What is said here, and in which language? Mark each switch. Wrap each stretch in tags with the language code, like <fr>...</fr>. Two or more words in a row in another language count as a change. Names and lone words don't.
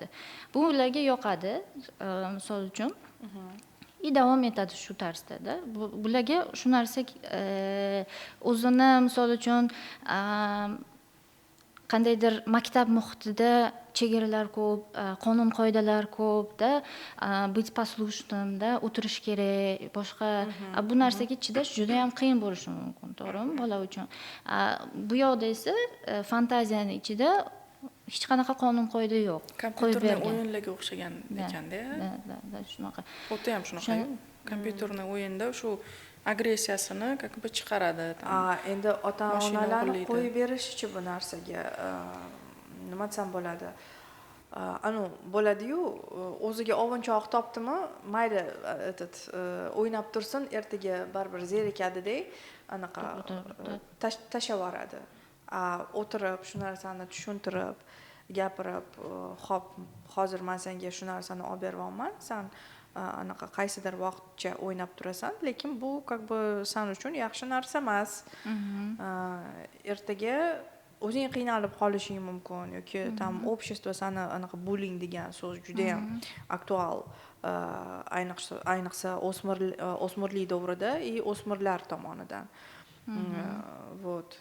<uz>Bu ularga yoqadi, misol uchun. Davom etadi shu tarzda-da. Bularga shu narsa o'zini misol uchun qandaydir maktab muhitida chegaralar ko'p, qonun qoidalar ko'p-da,</uz> <ru>быть послушным-da,</ru> <uz>o'tirish kerak, boshqa bu narsaga chidash juda ham qiyin bo'lishi mumkin, to'g'rimi, bola uchun. Bu yoqda esa fantaziyani ichida hech qanaqa qonun qoida yo'q. Kompyuterni o'yinlarga o'xshagan ekanda. Da, shunaqa. Xuddi ham shunaqa. Kompyuterni o'yinda shu agressiyasini</uz> <ru>как бы</ru> <uz>chiqaradi. Endi ota-onalarni qo'yib berish-chi bu narsaga nima desam bo'ladi? Bo'ladi-yu, o'ziga ovunchoq topdimi, mayli, o'ynab tursin, ertaga baribir zerikadi-da, anaqa tashavoradi. O'tirib, shu narsani tushuntirib, gapirib, xo'p, hozir men senga shu narsani olib beryapman, sen anaqa qaysidir vaqtcha o'ynab turasan, lekin bu</uz> <ru>как бы</ru> <uz>sen uchun yaxshi narsa emas. Ertaga o'zing qiynalib qolishing mumkin yoki</uz> <ru>там общество</ru> <uz>seni anaqa bullying degan so'z juda ham aktual, ayniqsa o'smirlik davrida и o'smirlar tomonidan.</uz>